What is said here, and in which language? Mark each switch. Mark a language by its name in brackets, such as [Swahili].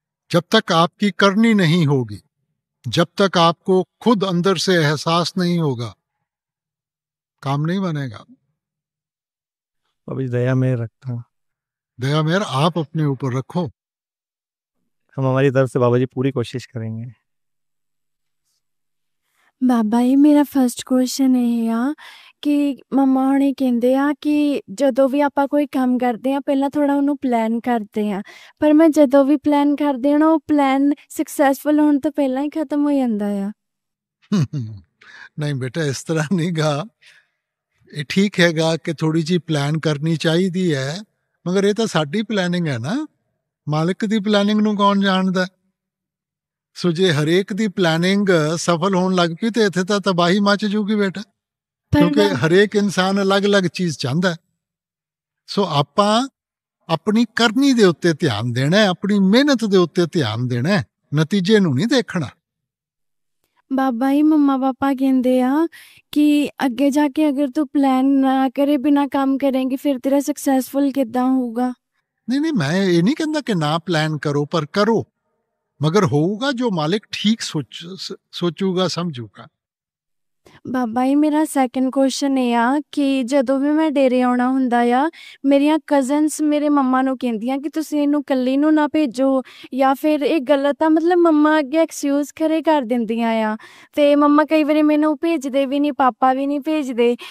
[Hindi] जब तक आपकी करनी नहीं होगी, जब तक आपको खुद अंदर से एहसास नहीं होगा, काम नहीं बनेगा। बाबा जी दया में रखता हूँ। दया मेहर आप अपने ऊपर रखो। हम हमारी तरफ से बाबा जी पूरी कोशिश करेंगे। [Punjabi] ਬਾਬਾ ਜੀ ਮੇਰਾ ਫਰਸਟ ਕੁਐਸਚਨ ਇਹ ਆ ਕਿ ਮੰਮਾ ਹੁਣੀ ਕਹਿੰਦੇ ਆ ਕਿ ਜਦੋਂ ਵੀ ਆਪਾਂ ਕੋਈ ਕੰਮ ਕਰਦੇ ਆ ਪਹਿਲਾਂ ਥੋੜਾ ਉਹਨੂੰ ਪਲਾਨ ਕਰਦੇ ਆ, ਪਰ ਮੈਂ ਜਦੋਂ ਵੀ ਪਲਾਨ ਕਰਦੀ ਆ ਨਾ ਉਹ ਪਲਾਨ ਸਕਸੈਸਫੁਲ ਹੋਣ ਤੋਂ ਪਹਿਲਾਂ ਹੀ ਖਤਮ ਹੋ ਜਾਂਦਾ ਆ। [Hindi] नहीं बेटा, इस तरह नहीं गा। [Punjabi] ਇਹ ਠੀਕ ਹੈਗਾ ਕਿ ਥੋੜੀ ਜੀ ਪਲਾਨ ਕਰਨੀ ਚਾਹੀਦੀ ਹੈ, ਮਗਰ ਇਹ ਤਾਂ ਸਾਡੀ ਪਲਾਨਿੰਗ ਹੈ ਨਾ, ਮਾਲਕ ਦੀ ਪਲਾਨਿੰਗ ਨੂੰ ਕੌਣ ਜਾਣਦਾ। ਸੋ ਜੇ ਹਰੇਕ ਦੀ ਪਲਾਨਿੰਗ ਸਫਲ ਹੋਣ ਲੱਗ ਪਈ ਤੇ ਇੱਥੇ ਤਾਂ ਤਬਾਹੀ ਮਚ ਜੂਗੀ ਬੇਟਾ, ਕਿਉਂਕਿ ਹਰੇਕ ਇਨਸਾਨ ਅਲੱਗ-ਅਲੱਗ ਚੀਜ਼ ਚਾਹੁੰਦਾ। ਸੋ ਆਪਾਂ ਆਪਣੀ ਕਰਨੀ ਦੇ ਉੱਤੇ ਧਿਆਨ ਦੇਣਾ ਹੈ, ਆਪਣੀ ਮਿਹਨਤ ਦੇ ਉੱਤੇ ਧਿਆਨ ਦੇਣਾ ਹੈ, ਨਤੀਜੇ ਨੂੰ ਨਹੀਂ ਦੇਖਣਾ। ਬਾਬਾ ਜੀ ਮੰਮਾ ਪਾਪਾ ਕਹਿੰਦੇ ਆ ਕਿ ਅੱਗੇ ਜਾ ਕੇ ਅਗਰ ਤੂੰ ਪਲਾਨ ਨਾ ਕਰੇ ਬਿਨਾ ਕੰਮ ਕਰੇਂਗੀ ਫਿਰ ਤੇਰਾ ਸਕਸੈਸਫੁਲ ਕਿੱਦਾਂ ਹੋਊਗਾ? [Hindi] नहीं, मैं ये नहीं कहता कि ना प्लान करो, पर करो, मगर होगा जो मालिक ठीक सोचूगा समझूगा। [Punjabi] ਬਾਬਾ ਜੀ ਮੇਰਾ ਸੈਕੰਡ ਕੁਐਸਚਨ ਇਹ ਆ ਕਿ ਜਦੋਂ ਵੀ ਮੈਂ ਡੇਰੇ ਆਉਣਾ ਹੁੰਦਾ ਆ ਮੇਰੀਆਂ ਕਜ਼ਨਸ ਮੇਰੇ ਮੰਮਾ ਨੂੰ ਕਹਿੰਦੀਆਂ ਕਿ ਤੁਸੀਂ ਇਹਨੂੰ ਇਕੱਲੀ ਨੂੰ ਨਾ ਭੇਜੋ ਜਾਂ ਫਿਰ ਇਹ ਗਲਤ ਆ, ਮਤਲਬ ਮੰਮਾ ਅੱਗੇ ਐਕਸਕਿਊਜ਼ ਖਰੇ ਕਰ ਦਿੰਦੀਆਂ ਆ ਅਤੇ ਮੰਮਾ ਕਈ ਵਾਰੀ ਮੈਨੂੰ ਭੇਜਦੇ ਵੀ ਨਹੀਂ, ਪਾਪਾ ਵੀ ਨਹੀਂ ਭੇਜਦੇ।